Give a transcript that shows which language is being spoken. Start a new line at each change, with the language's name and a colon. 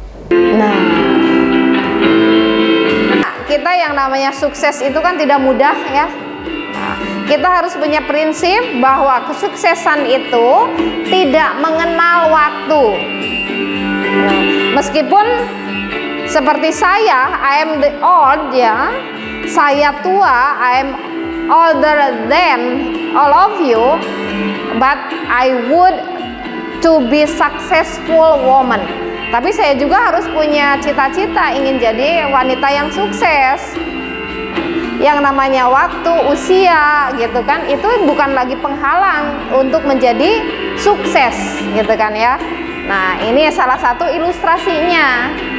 Indonesian: Nah, kita yang namanya sukses itu kan tidak mudah ya. Kita harus punya prinsip bahwa kesuksesan itu tidak mengenal waktu. Meskipun seperti saya,
English: I am the old
Indonesian: ya, saya tua,
English: I am older than all of you, but I would to be successful woman.
Indonesian: Tapi saya juga harus punya cita-cita ingin jadi wanita yang sukses. Yang namanya waktu, usia gitu kan, itu bukan lagi penghalang untuk menjadi sukses gitu kan ya. Nah, ini salah satu ilustrasinya.